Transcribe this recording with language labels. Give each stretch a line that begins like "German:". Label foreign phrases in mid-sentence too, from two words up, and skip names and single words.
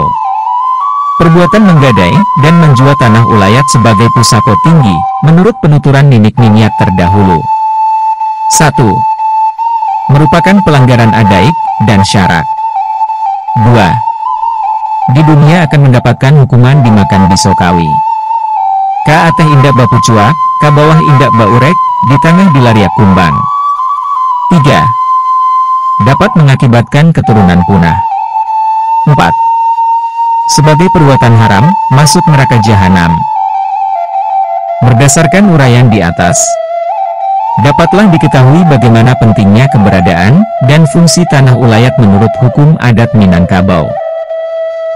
Indonesian: Perbuatan menggadai dan menjual tanah ulayat sebagai pusako tinggi, menurut penuturan ninik niniat terdahulu. 1. Merupakan pelanggaran adaik dan syarak. 2. Di dunia akan mendapatkan hukuman dimakan bisokawi.
Minangkabau: Ka ateh indak bapucuak, ka bawah indak baurek, di tengah dilariak kumbang.
Indonesian: 3. Dapat mengakibatkan keturunan punah. 4. Sebagai perbuatan haram, masuk neraka jahanam. Berdasarkan uraian di atas, dapatlah diketahui bagaimana pentingnya keberadaan dan fungsi tanah ulayat menurut hukum adat Minangkabau.